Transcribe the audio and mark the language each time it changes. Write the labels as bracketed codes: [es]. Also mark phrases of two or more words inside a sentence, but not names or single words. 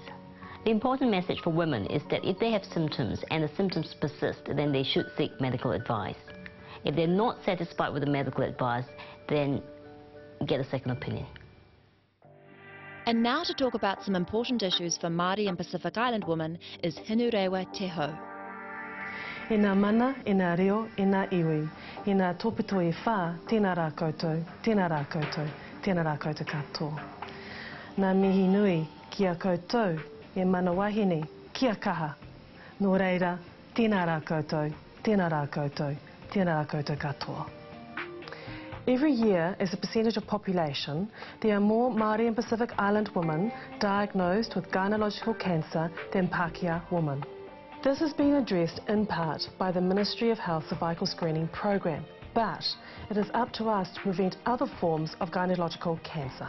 [en] The important message for women is that if they have symptoms and the symptoms persist, then they should seek medical advice. If they're not satisfied with the medical advice, then get a second opinion. And now to talk about some important issues for Māori and Pacific Island women is Hinurewa Te Hau. [mi] E ngā mana, e ngā reo, e ngā iwi, e ngā tōpito e whā, tēnā rā koutou, tēnā rā koutou, tēnā rā koutou katoa. Ngā mihi nui ki a koutou, e mana wahine, ki a kaha. Nō reira, tēnā rā koutou, tēnā rā koutou, tēnā rā koutou katoa. [en] Every year, as a percentage of population, there are more Māori and Pacific Island women diagnosed with gynecological cancer than Pākehā women. This has been addressed in part by the Ministry of Health Cervical Screening Program, but it is up to us to prevent other forms of gynecological cancer.